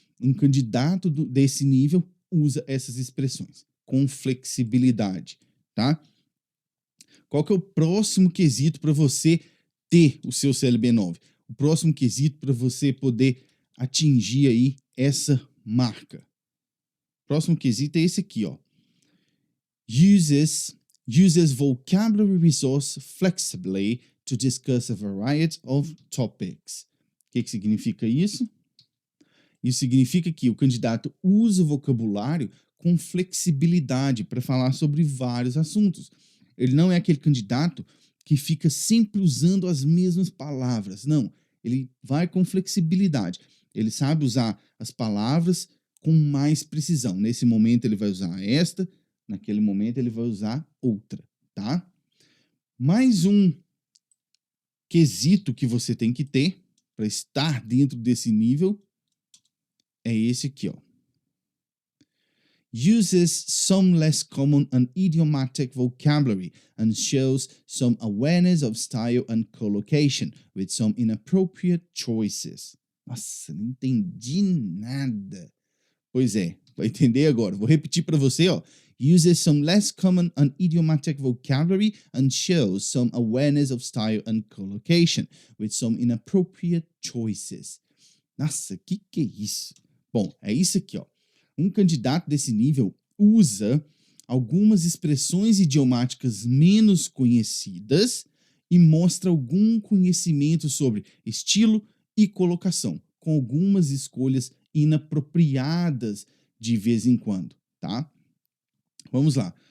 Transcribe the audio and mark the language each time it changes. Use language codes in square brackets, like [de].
[pt] Um candidato desse nível usa essas expressões com flexibilidade, tá? Qual que é o próximo quesito para você ter o seu CLB9? O próximo quesito para você poder atingir aí essa marca. O próximo quesito é esse aqui, ó. [en] Uses vocabulary resource flexibly to discuss a variety of topics. [pt] O que significa isso? Isso significa que o candidato usa o vocabulário com flexibilidade para falar sobre vários assuntos. Ele não é aquele candidato que fica sempre usando as mesmas palavras. Não, ele vai com flexibilidade. Ele sabe usar as palavras com mais precisão. Nesse momento ele vai usar esta, naquele momento ele vai usar outra, tá? Mais um quesito que você tem que ter para estar dentro desse nível é esse aqui, ó. [en] Uses some less common and idiomatic vocabulary and shows some awareness of style and collocation with some inappropriate choices. [pt] Nossa, não entendi nada. Pois é, vai entender agora. Vou repetir para você, ó. [en] uses some less common and idiomatic vocabulary and shows some awareness of style and collocation, with some inappropriate choices. [pt] Nossa, que é isso? Bom, é isso aqui, ó. Um candidato desse nível usa algumas expressões idiomáticas menos conhecidas e mostra algum conhecimento sobre estilo e colocação, com algumas escolhas inapropriadas de vez em quando, tá? Vamos lá.